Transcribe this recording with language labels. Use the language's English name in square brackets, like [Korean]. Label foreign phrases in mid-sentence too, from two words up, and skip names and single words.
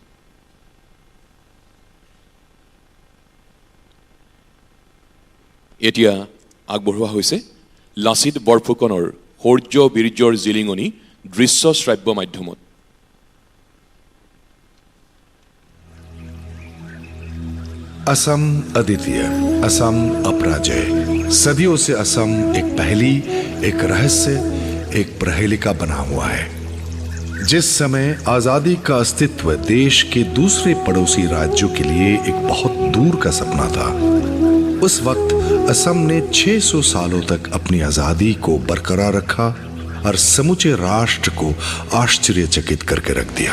[Assamese] এতিয়া আগবঢ়োৱা হৈছে লাচিত বৰফুকনৰ শৌৰ্য বীৰ্যৰ জিলিঙনি দৃশ্য শ্ৰাব্য মাধ্যমত। [Hindi] असम अद्वितीय, असम अपराजय। सदियों से असम एक पहेली, एक रहस्य, एक प्रहेलिका बना हुआ है। जिस समय आजादी का अस्तित्व देश के दूसरे पड़ोसी राज्यों के लिए एक बहुत दूर का सपना था, उस वक्त असम ने 600 सालों तक अपनी आजादी को बरकरार रखा और समूचे राष्ट्र को आश्चर्यचकित करके रख दिया।